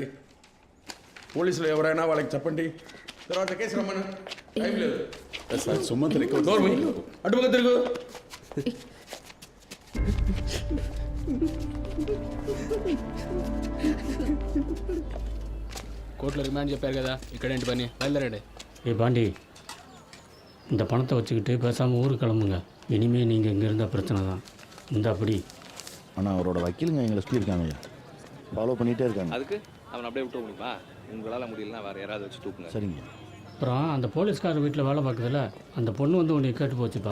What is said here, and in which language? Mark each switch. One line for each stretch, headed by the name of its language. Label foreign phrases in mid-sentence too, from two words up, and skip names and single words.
Telugu: పోలీసులు ఎవరైనా వాళ్ళకి చెప్పండి, తర్వాత కేసు రమ్మను. టైం లేదు సార్. సుమంత్ అటుపక్క తిరుగు. కోర్టులో రిమాండ్ చెప్పారు కదా, ఇక్కడేంటి పని? బయలుదేరండి.
Tamil: ஏ பாண்டி, இந்த பணத்தை வச்சுக்கிட்டு பேசாமல் ஊருக்கு கிளம்புங்க. இனிமேல் நீங்கள் இங்கே இருந்தால் பிரச்சனை தான். இந்த அப்படி. ஆனால் அவரோட வக்கீலுங்க எங்களை சொல்லியிருக்காங்க, ஃபாலோ பண்ணிகிட்டே இருக்காங்க. அதுக்கு அவன் அப்படியே விட்டு முடியுமா? உங்களால் முடியலன்னா வேறு யாராவது வச்சு தூக்குங்க. சரிங்க. அப்புறம் அந்த போலீஸ்காரர் வீட்டில் வேலை பார்க்குறதுல அந்த பொண்ணு வந்து உன்னை கேட்டு போச்சுப்பா.